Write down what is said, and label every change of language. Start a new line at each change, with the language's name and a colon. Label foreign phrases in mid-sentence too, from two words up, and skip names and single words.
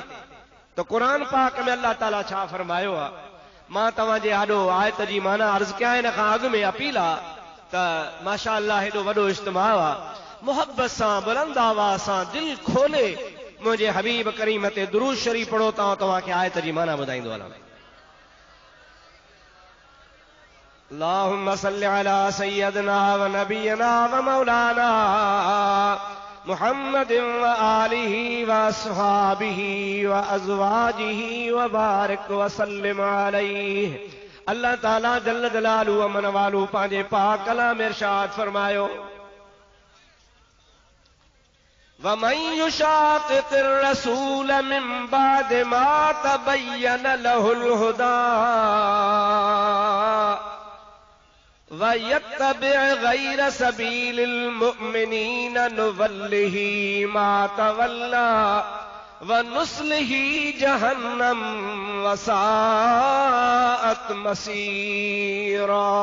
Sindhi: तो कुरान पाक में अल्लाह ताला छा फरमायो आहे। मां तव्हां जे आॾो आयत जी माना अर्ज़ कयां। इन खां अॻु में अपील आहे त
Arabic: ما شاء الله
Sindhi: हेॾो वॾो इज्तिमा आहे, मोहब्बत सां बुलंद आवाज़ सां दिल खोले मुंहिंजे हबीब करीम ते दुरूद शरीफ पढ़ो। तव्हां खे आयत जी माना ॿुधाईंदो हलां।
Arabic: اللهم صل على سيدنا ونبينا ومولانا محمد وآله وأصحابه وأزواجه وبارك وسلم عليه.
Sindhi: अल्लाह ताला
Arabic: جل جلاله
Sindhi: अमन वालू पंहिंजे पाक कलाम इरशाद फरमायो,
Arabic: ومن يشاقق الرسول من بعد ما تبين له الهدى ويتبع غير سبيل المؤمنين نوله ما تولى ونصله جهنم وساءت مصيرا.